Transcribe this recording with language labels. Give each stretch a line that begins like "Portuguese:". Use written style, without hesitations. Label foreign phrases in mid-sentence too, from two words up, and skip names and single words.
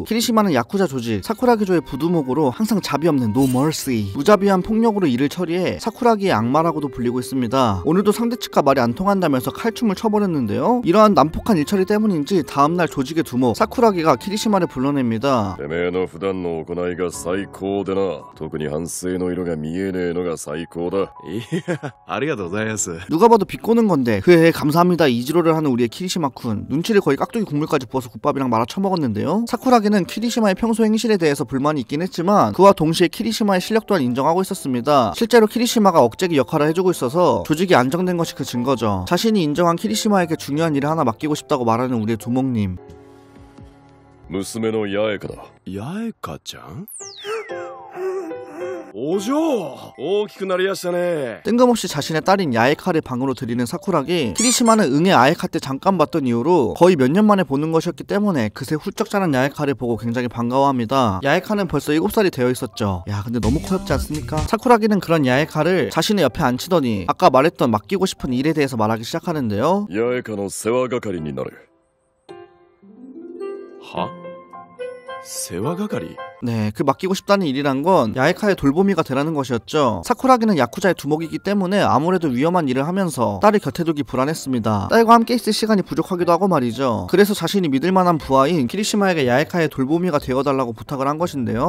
Korean: 키리시마는 야쿠자 조직 사쿠라기조의 부두목으로 항상 자비 없는
English: No Mercy,
Korean: 무자비한 폭력으로 일을 처리해 사쿠라기의 악마라고도 불리고 있습니다. 오늘도 상대 측과 말이 안 통한다면서 칼춤을 쳐버렸는데요. 이러한 난폭한 일처리 때문인지 다음날 조직의 두목 사쿠라기가 키리시마를 불러냅니다.
Japanese: てめえの普段の行いが最高でな。特に反省の色が見えねえのが最高だ。いや、ありがとうございます。
Korean: 누가 봐도 비꼬는 건데 그에 감사합니다 이지로를 하는 우리의 키리시마쿤. 눈치를 거의 깍두기 국물까지 부어서 국밥이랑 말아 처먹었는데요. 사쿠라기는 키리시마의 평소 행실에 대해서 불만이 있긴 했지만 그와 동시에 키리시마의 실력 또한 인정하고 있었습니다. 실제로 키리시마가 억제기 역할을 해주고 있어서 조직이 안정된 것이 그 증거죠. 자신이 인정한 키리시마에게 중요한 일을 하나 맡기고 싶다고 말하는 우리의 두목님.
Japanese: 娘の八重香だ。八重香ちゃん？お嬢、大きくなりやしたね。
Korean: 뜬금없이 자신의 딸인 야에카를 방으로 들이는 사쿠라기. 키리시마는 응애 아에카 때 잠깐 봤던 이후로 거의 몇 년 만에 보는 것이었기 때문에 그새 훌쩍 자란 야에카를 보고 굉장히 반가워합니다. 야에카는 벌써 7살이 되어 있었죠. 야 근데 너무 커엽지 않습니까? 사쿠라기는 그런 야에카를 자신의 옆에 앉히더니 아까 말했던 맡기고 싶은 일에 대해서 말하기 시작하는데요.
Japanese: 八重香の世話係になる。は？世話係？
Korean: 네, 그 맡기고 싶다는 일이란 건 야에카의 돌보미가 되라는 것이었죠. 사쿠라기는 야쿠자의 두목이기 때문에 아무래도 위험한 일을 하면서 딸을 곁에 두기 불안했습니다. 딸과 함께 있을 시간이 부족하기도 하고 말이죠. 그래서 자신이 믿을만한 부하인 키리시마에게 야에카의 돌보미가 되어달라고 부탁을 한 것인데요.